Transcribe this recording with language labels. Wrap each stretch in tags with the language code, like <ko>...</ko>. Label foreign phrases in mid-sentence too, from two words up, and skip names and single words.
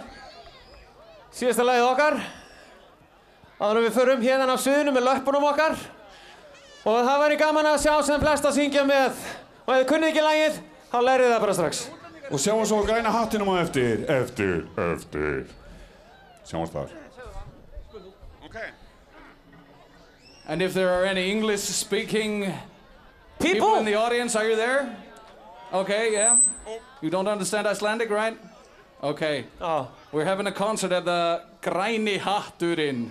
<is>Síðasta lagið okkar. Áður en við förum hérna á sviðinu með löppunum okkar. Og það væri gaman að sjá sem flest að syngja með. Og ef þið kunnið ekki lagið, þá lærið það bara strax. Og sjáum svo græna hattinum á eftir. Sjáumst þar.</is> <en>Okay. And if there are any English-speaking People in the audience, are you there? Okay, yeah. You don't understand Icelandic, right? Okay. Oh. We're having a concert at the Græni Hatturinn.</en>